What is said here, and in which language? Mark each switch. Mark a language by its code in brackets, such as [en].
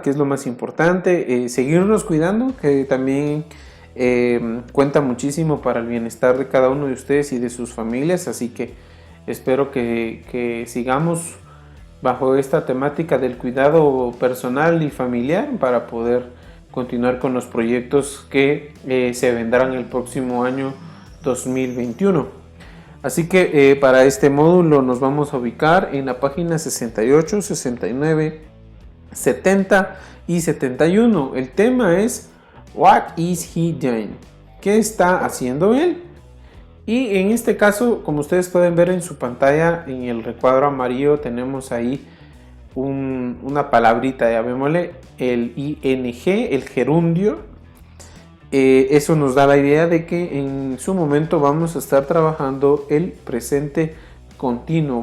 [es] Que es lo más importante, seguirnos cuidando, que también cuenta muchísimo para el bienestar de cada uno de ustedes y de sus familias, así que espero que sigamos bajo esta temática del cuidado personal y familiar para poder continuar con los proyectos que se vendrán el próximo año 2021. Así que para este módulo nos vamos a ubicar en la página 68, 69, 70 y 71. El tema es [en] What is he doing? [es] ¿Qué está haciendo él? Y en este caso, como ustedes pueden ver en su pantalla, en el recuadro amarillo tenemos ahí una palabrita, llamémosle el ing, el gerundio. Eso nos da la idea de que en su momento vamos a estar trabajando el presente continuo.